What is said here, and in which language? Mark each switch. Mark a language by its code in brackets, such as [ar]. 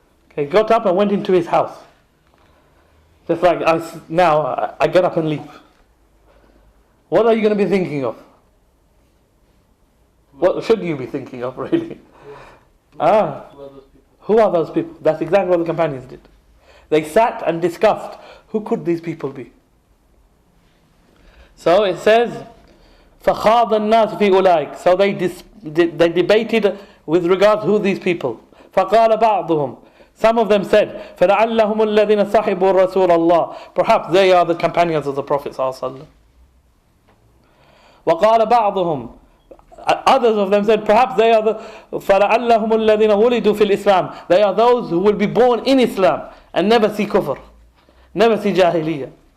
[en] Okay, he got up and went into his house. Just like I get up and leave. What are you going to be thinking of? What should you be thinking of, really? Who are those people? That's exactly what the companions did. They sat and discussed, who could these people be? [ar] So it says, فَخَاضَ النَّاسُ فِي أُولَٰئِكَ. [en] So they debated with regard to who these people. [ar] فَقَالَ بَعْضُهُمْ. [en] Some of them said, [ar] فَلَعَلَّهُمُ الَّذِينَ صَحِبُوا رَسُولَ اللَّهِ. [en] Perhaps they are the companions of the Prophet ﷺ. [ar] وَقَالَ بَعْضُهُمْ. [en] Others of them said, perhaps they are the [ar] فَلَعَلَّهُمُ الَّذِينَ وُلِدُوا فِي الْإِسْلَامِ. [en] They are those who will be born in Islam and never see kufr, never see jahiliyyah.